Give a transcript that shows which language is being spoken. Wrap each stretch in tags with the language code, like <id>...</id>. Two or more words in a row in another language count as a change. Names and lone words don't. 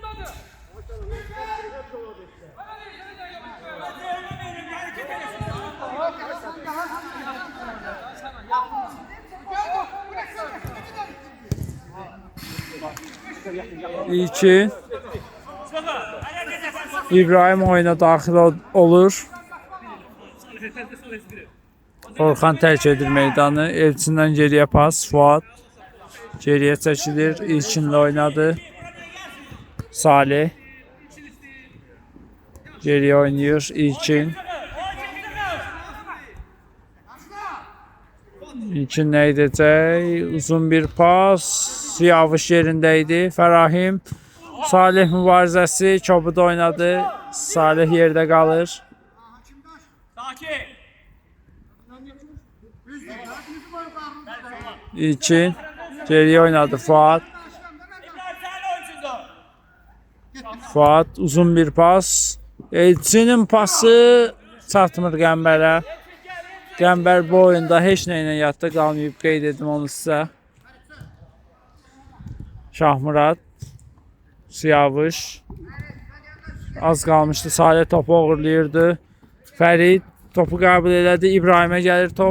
<az>İlkin İbrahim oyuna daxil olur. Orxan tərk edir meydanı. Elçindən geriyə pas.</az> <tr>Fuat Geriye çekilir. İlkinle oynadı. Salih. Geriye oynuyor. İlkin. İlkin ne edecek?</tr> <az>Uzun bir pas. Siyavuş yerindeydi. Fərahim. Salih mübarizəsi. Çobuda oynadı.</az> <tr>Salih yerde kalır. İlkin. Geriye oynadı Fuat. Fuat uzun bir pas.</tr> <az>Elçinin pası çatmır Qəmbərə. Qəmbər bu oyunda heç nə ilə yadda qalmayıb, qeyd edim onu sizə. Şahmurad. Siyavuş. Az qalmışdı. Salih topu uğurlayırdı. Fərid topu qəbul elədi. İbrahimə gəlir top.</az>